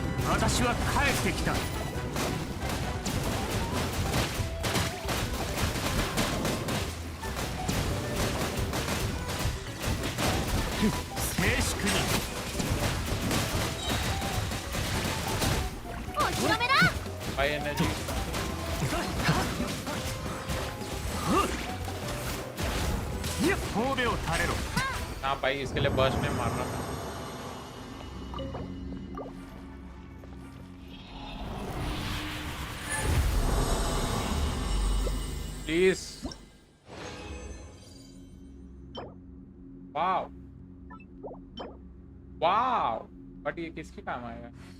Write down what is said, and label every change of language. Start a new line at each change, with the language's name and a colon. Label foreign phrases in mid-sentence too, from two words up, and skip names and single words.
Japanese: 私は帰ってきた。静粛に。お披露目だ。ハイエナジー。神戸を垂れろ。
Hindi: हाँ भाई इसके लिए बर्स्ट में मार रहा था।
English: please wow wow but
Hindi: ये किसके काम आएगा?